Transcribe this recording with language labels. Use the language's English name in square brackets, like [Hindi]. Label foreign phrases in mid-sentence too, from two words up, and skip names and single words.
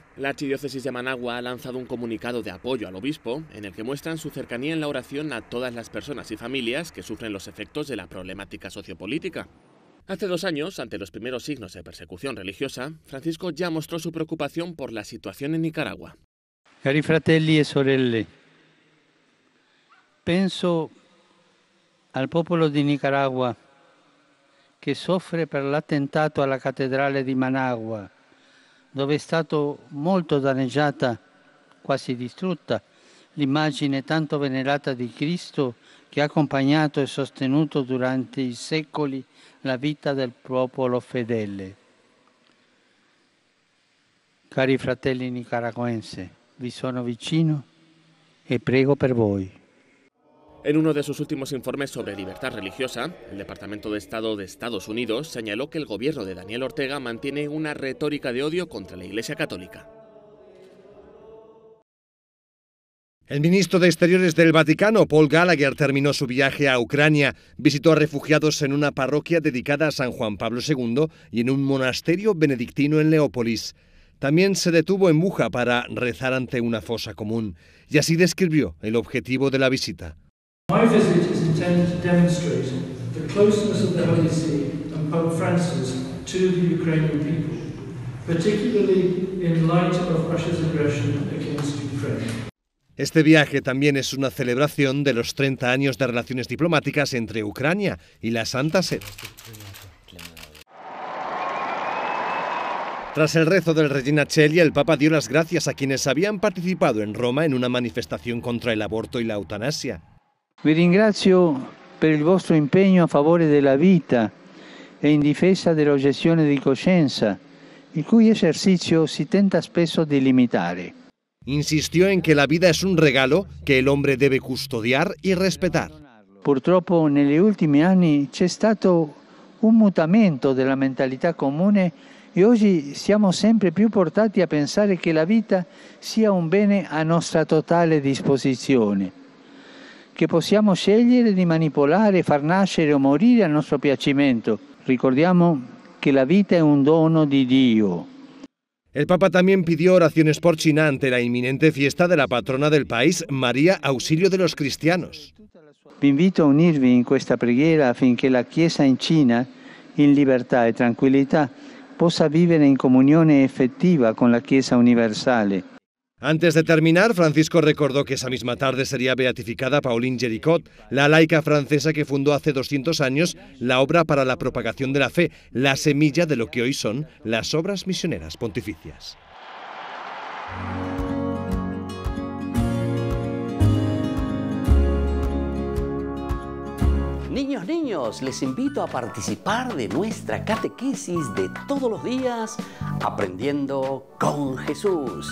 [Spanish] La Archidiócesis de Managua ha lanzado un comunicado de apoyo al obispo en el que muestran su cercanía en la oración a todas las personas y familias que sufren los efectos de la problemática sociopolítica. Hace 2 años, ante los primeros signos de persecución religiosa, Francisco ya mostró su preocupación por la situación en Nicaragua. [Italian] Cari fratelli e sorelle, penso al popolo di Nicaragua che soffre per l'attentato alla cattedrale di Managua, dove è stato molto danneggiata, quasi distrutta, l'immagine tanto venerata di Cristo che ha accompagnato e sostenuto durante i secoli la vita del popolo fedele. Cari fratelli nicaragüenses, vi sono vicino e prego per voi. [Spanish] En uno de sus últimos informes sobre libertad religiosa, el Departamento de Estado de Estados Unidos señaló que el gobierno de Daniel Ortega mantiene una retórica de odio contra la Iglesia Católica. El ministro de Exteriores del Vaticano, Paul Gallagher, terminó su viaje a Ucrania, visitó a refugiados en una parroquia dedicada a San Juan Pablo II y en un monasterio benedictino en Leópolis. También se detuvo en Bucha para rezar ante una fosa común y así describió el objetivo de la visita. [English] My visit is intended to demonstrate the closeness of the Holy See and Pope Francis to the Ukrainian people, particularly in light of Russia's aggression against Ukraine. [Spanish] Este viaje también es una celebración de los 30 años de relaciones diplomáticas entre Ucrania y la Santa Sede. Tras el rezo del Regina Coeli, el Papa dio las gracias a quienes habían participado en Roma en una manifestación contra el aborto y la eutanasia. [Italian] Vi ringrazio per il vostro impegno a favore della vita e in difesa dell'obiezione di coscienza, il cui esercizio si tenta spesso di limitare. [Spanish] Insistió en que la vida es un regalo que el hombre debe custodiar y respetar. [Italian] Purtroppo negli ultimi anni c'è stato un mutamento della mentalità comune e oggi siamo sempre più portati a pensare che la vita sia un bene a nostra totale disposizione, che possiamo scegliere di manipolare, far nascere o morire a nostro piacimento. Ricordiamo che la vita è un dono di Dio. [Spanish] El Papa también pidió oraciones por China ante la inminente fiesta de la patrona del país, María Auxilio de los Cristianos. [Italian] Vi invito a unirvi in questa preghiera affinché la Chiesa in Cina, in libertà e tranquillità, possa vivere in comunione effettiva con la Chiesa universale. [Spanish] Antes de terminar, Francisco recordó que esa misma tarde sería beatificada Pauline Jericot, la laica francesa que fundó hace 200 años la obra para la propagación de la fe, la semilla de lo que hoy son las obras misioneras pontificias. Niños, les invito a participar de nuestra catequesis de todos los días, Aprendiendo con Jesús.